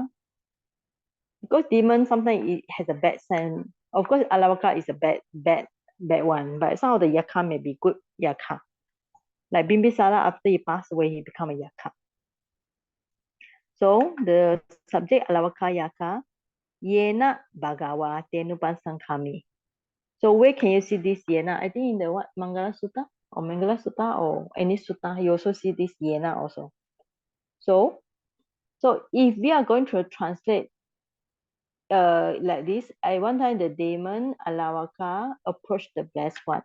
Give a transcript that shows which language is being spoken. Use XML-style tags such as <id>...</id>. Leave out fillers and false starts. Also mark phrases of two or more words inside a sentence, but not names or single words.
<en>Because demon sometimes it has a bad sense. Of course, Ālavaka is a bad one, but some of the yaka may be good yaka. Like Bimbisara, after he passed away, he become a yaka. So the subject Ālavaka yaka,</en> <pi>yena bhagawa tenupasankami.</pi> <en>So where can you see this yena? I think in the what Mangala Sutta or Mangala Sutta or any Sutta, you also see this yena also. So if we are going to translate like this, at one time the demon Ālavaka approached the blessed one.</en>